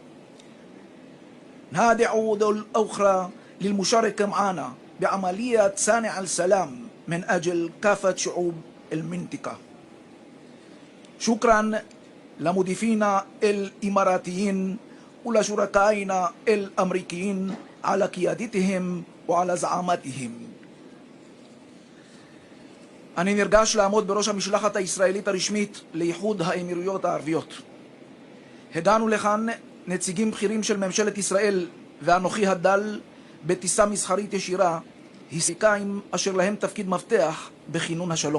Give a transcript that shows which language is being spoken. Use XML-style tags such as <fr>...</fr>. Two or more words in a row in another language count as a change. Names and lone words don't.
<ar>ندعو دول أخرى للمشاركة معنا بعملية صنع السلام من أجل كافة شعوب المنطقة. شكرا لمضيفينا الإماراتيين ولشركائنا الأمريكيين على قيادتهم وعلى زعامتهم.</ar> <he>אני נרגש לעמוד בראש המשלחת הישראלית הרשמית לאיחוד האמירויות הערביות. הגענו לכאן נציגים בכירים של ממשלת ישראל ואנוכי הדל בטיסה מסחרית ישירה, היסטוריקאים אשר להם תפקיד מפתח בכינון השלום.</he>